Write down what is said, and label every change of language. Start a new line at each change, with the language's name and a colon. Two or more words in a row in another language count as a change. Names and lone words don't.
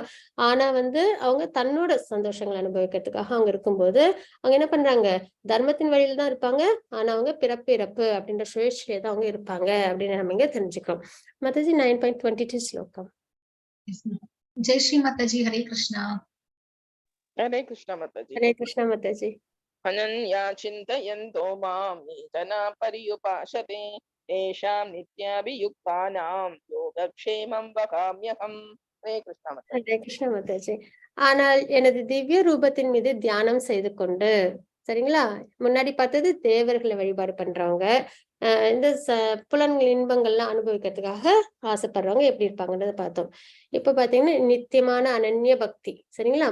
Tamil: ஆனா வந்து அவங்க தன்னோட சந்தோஷங்களை அனுபவிக்கிறதுக்காக அவங்க இருக்கும்போது அவங்க என்ன பண்றாங்க, தர்மத்தின் வழியில தான் இருப்பாங்க. ஆனா அவங்க பிறப்பு இறப்பு அப்படின்ற சுழற்சியில தான் அவங்க இருப்பாங்க அப்படின்னு நம்ம இங்க தெரிஞ்சுக்கிறோம். மாதாஜி 9.22 ஸ்லோகம். ஜெய் ஸ்ரீ மாதாஜி. ஹரே கிருஷ்ணா.
Hindi: हरे कृष्णा माताजी. हरे कृष्णा माताजी.
Sanskrit: अनन्या चिन्तयन्तो मां ये जना पर्युपासते तेषां नित्याभियुक्तानां योगक्षेमं वहाम्यहम्.
Hindi: हरे कृष्णा माताजी. हरे कृष्णा माताजी.
Tamil: ஆனால் எனது திவ்ய ரூபத்தின் மீது தியானம் செய்து கொண்டு, சரிங்களா, முன்னாடி பார்த்தது தேவர்களை வழிபாடு பண்றவங்க, இந்த புலன்கள் இன்பங்கள்லாம் அனுபவிக்கிறதுக்காக ஆசைப்படுறவங்க எப்படி இருப்பாங்கன்றத பார்த்தோம். இப்ப பாத்தீங்கன்னா நித்தியமான அனன்ய பக்தி, சரிங்களா.